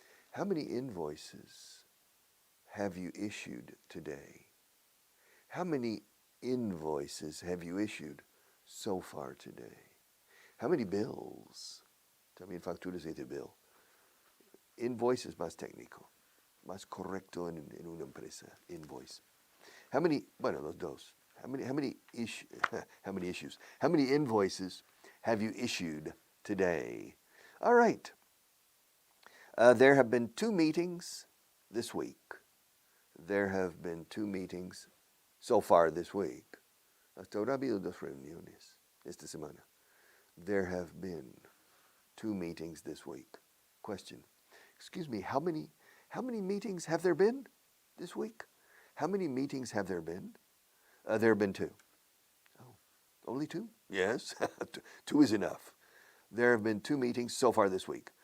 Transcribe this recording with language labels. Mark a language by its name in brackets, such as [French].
[English] How many invoices have you issued today? How many invoices have you issued so far today? How many bills? [Spanish] También facturas de bill. Invoice es más técnico, más correcto en una empresa. [English] Invoice. How many? [Spanish] Bueno, los dos. [English] How many issues? How many invoices have you issued today? All right. There have been 2 meetings this week. There have been 2 meetings so far this week. [Spanish] Hasta ahora ha habido 2 reuniones esta semana. [English] There have been 2 meetings this week. Question. Excuse me, how many meetings have there been this week? How many meetings have there been? There have been 2. Oh, only 2? Yes, 2 is enough. There have been 2 meetings so far this week.